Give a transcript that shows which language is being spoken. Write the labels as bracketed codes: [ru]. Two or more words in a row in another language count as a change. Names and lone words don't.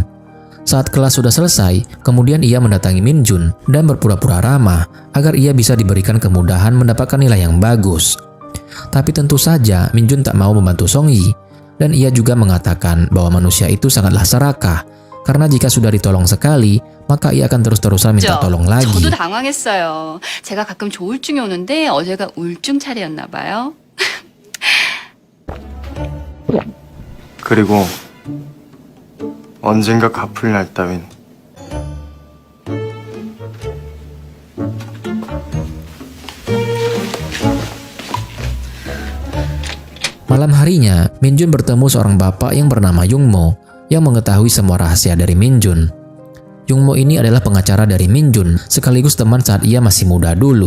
[id] Saat kelas sudah selesai, kemudian ia mendatangi Min-jun dan berpura-pura ramah agar ia bisa diberikan kemudahan mendapatkan nilai yang bagus. Tapi tentu saja Min-jun tak mau membantu Song-yi, dan ia juga mengatakan bahwa manusia itu sangatlah serakah, karena jika sudah ditolong sekali, maka ia akan terus-terusan minta tolong lagi. [ko] 저도 당황했어요. 제가 가끔 조울증이 오는데 어제가 우울증 차례였나 봐요. 그리고 언젠가 갚을 날 따윈. [id] Malam harinya, Minjun bertemu seorang bapak yang bernama Jungmo yang mengetahui semua rahasia dari Minjun. Jungmo ini adalah pengacara dari Minjun sekaligus teman saat ia masih muda dulu.